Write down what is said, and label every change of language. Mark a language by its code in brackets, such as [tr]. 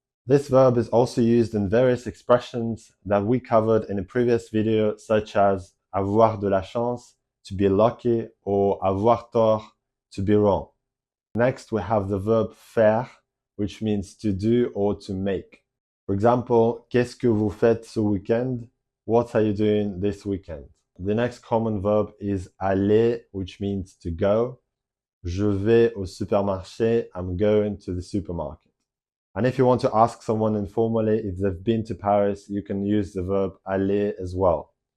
[en] This verb is also used in various expressions that we covered in a previous video, such as [fr] avoir de la chance, [en] to be lucky, or [fr] avoir tort, [en] to be wrong. Next, we have the verb faire, which means to do or to make. For example, [fr] qu'est-ce que vous faites ce week-end? [en] What are you doing this weekend? The next common verb is aller, which means to go. [fr] Je vais au supermarché, [en] I'm going to the supermarket. And if you want to ask someone informally if they've been to Paris, you can use the verb aller as well.